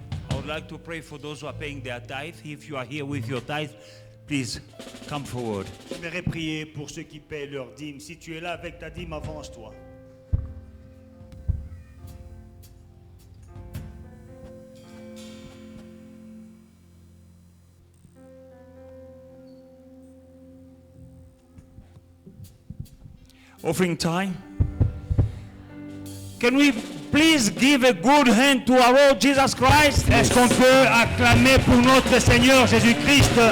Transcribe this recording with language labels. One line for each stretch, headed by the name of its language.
English: I would like to pray for those who are paying their tithe. If you are here with your tithe, please come forward.
French: J'aimerais prier pour ceux qui paient leur dîme. Si tu es là avec ta dîme, avance-toi.
English: Offering time. Can we please give a good hand to our Lord Jesus Christ?
French: Est-ce qu'on peut acclamer pour notre Seigneur Jésus-Christ?